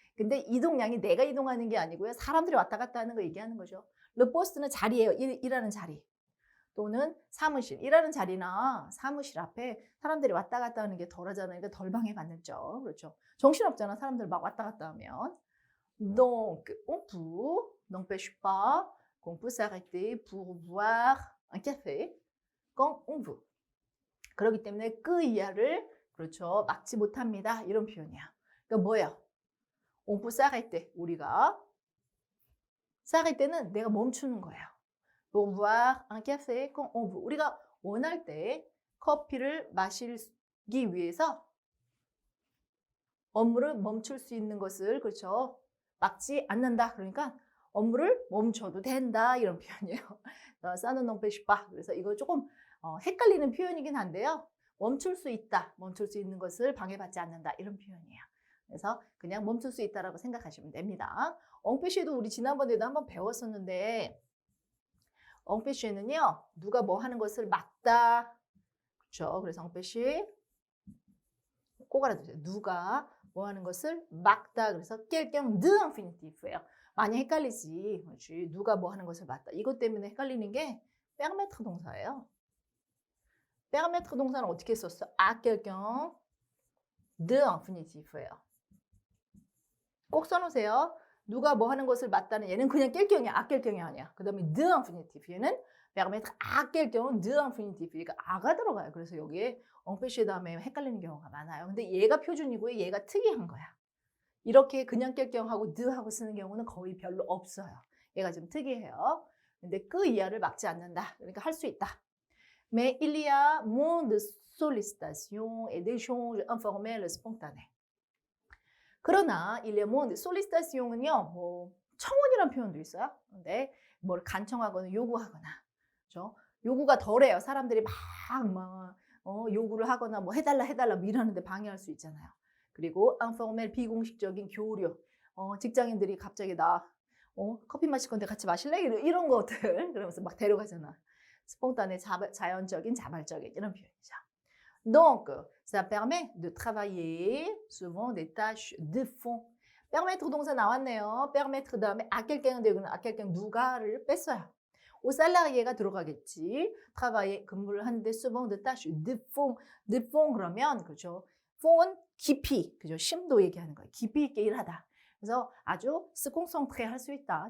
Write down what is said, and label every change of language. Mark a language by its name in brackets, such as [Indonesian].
[Korean] 근데 이동량이 내가 이동하는 게 아니고요. 사람들이 왔다 갔다 하는 거 얘기하는 거죠. [French] le poste [Korean] 는 자리예요. 일하는 자리. 또는 사무실, 일하는 자리나 사무실 앞에 사람들이 왔다 갔다 하는 게 덜하잖아요. 그러니까 덜 방해받는죠. 그렇죠. 정신없잖아. 사람들 막 왔다 갔다 하면. [French] Donc, on peut, n'empêche pas qu'on peut s'arrêter pour boire un café quand on veut. [Korean] 그렇기 때문에 그 이하를 그렇죠. 막지 못합니다. 이런 표현이야. 그러니까 뭐예요? [French] on peut s'arrêter. [Korean] 우리가 s'arrêter는 내가 멈추는 거예요. [French] pour boire un café quand on veut. [Korean] 우리가 원할 때 커피를 마시기 위해서 업무를 멈출 수 있는 것을 그렇죠. 막지 않는다. 그러니까 업무를 멈춰도 된다. 이런 표현이에요. [French] Ça ne n'empêche pas. [Korean] 그래서 이거 조금 헷갈리는 표현이긴 한데요. 멈출 수 있다. 멈출 수 있는 것을 방해받지 않는다. 이런 표현이에요. 그래서 그냥 멈출 수 있다라고 생각하시면 됩니다. 엉피쉬도 우리 지난번에도 한번 배웠었는데 엉피쉬는요. 누가 뭐 하는 것을 막다. 그렇죠. 그래서 엉피쉬 꼭 알아두세요. 누가 뭐 하는 것을 막다. 그래서 [French] quelqu'un de infinitif [Korean] 예요. 많이 헷갈리지. 그렇지. 누가 뭐 하는 것을 막다. 이것 때문에 헷갈리는 게 permettre 동사예요. permettre 동사는 어떻게 썼어? [French] à quelqu'un de infinitif예요. [Korean] 꼭 써놓으세요. 누가 뭐 하는 것을 맞다는 얘는 그냥 quelqu'un이야. à quelqu'un이 아니야. 그 다음에 de infinitif 얘는 [French] permettre à quelqu'un de infinitif. [Korean] 그러니까 아가 들어가요. 그래서 여기에 엉패시 다음에 헷갈리는 경우가 많아요. 근데 얘가 표준이고 얘가 특이한 거야. 이렇게 그냥 quelqu'un하고 de하고 쓰는 경우는 거의 별로 없어요. 얘가 좀 특이해요. 근데 그 이하를 막지 않는다. 그러니까 할 수 있다. [French] Mais il y a moins de sollicitations et d'échanges informels spontanés. [Korean] 그러나 [French] il y a moins de sollicitation [Korean] 은요, 뭐 청원이라는 표현도 있어요. 근데 뭘 간청하거나 요구하거나, 그렇죠? 요구가 덜해요. 사람들이 막 요구를 하거나 뭐 해달라 뭐 이러는데 방해할 수 있잖아요. 그리고 informel 비공식적인 교류, 직장인들이 갑자기 나 커피 마실 건데 같이 마실래? 이런 것들 그러면서 막 데려가잖아. 스폰탄의 자연적인 자발적인 이런 표현이죠. [French] Donc, ça permet de travailler souvent des tâches de fond. [Korean] permettre 동사 나왔네요. permettre 다음에 à quelqu'un 되고는 à quelqu'un 누가를 뺐어요. au salarié가 들어가겠지. travailler 근무를 하는데 [French] souvent des tâches de fond. [Korean] de fond 그러면 그렇죠. fond은 깊이, 그죠? 심도 얘기하는 거예요. 깊이 있게 일하다. 그래서 아주 se concentrer 할 수 있다.